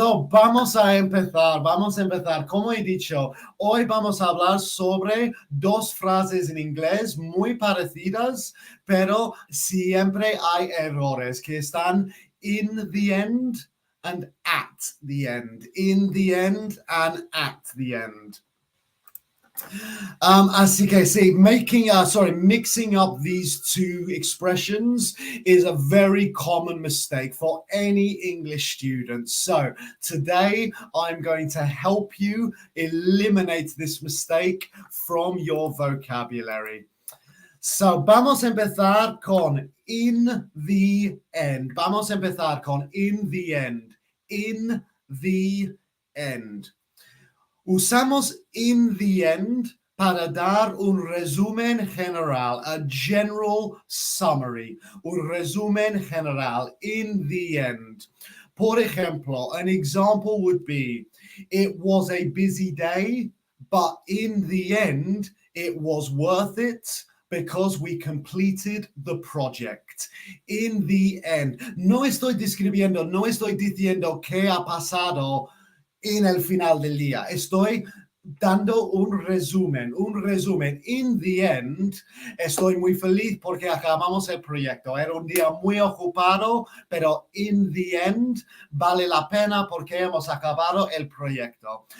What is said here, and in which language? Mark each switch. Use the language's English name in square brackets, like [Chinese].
[Spanish] Vamos a empezar. Como he dicho, hoy vamos a hablar sobre dos frases en inglés muy parecidas, pero siempre hay errores que están [English] in the end and at the end. In the end and at the end. [Spanish] Así que sí, [English] mixing up these two expressions is a very common mistake for any English student. So today I'm going to help you eliminate this mistake from your vocabulary. So [Spanish] vamos a empezar con [English] in the end. [Spanish] Vamos a empezar con [English] in the end. In the end. [Spanish] Usamos [English] in the end [Spanish] para dar un resumen general, [English] a general summary, [Spanish] un resumen general, [English] in the end. [Spanish] Por ejemplo, [English] an example would be, it was a busy day, but in the end, it was worth it because we completed the project. In the end. [Spanish] No estoy diciendo qué ha pasado en el final del día. Estoy dando un resumen. [English] In the end, [Spanish] estoy muy feliz porque acabamos el proyecto. Era un día muy ocupado, pero [English] in the end [Spanish] vale la pena porque hemos acabado el proyecto.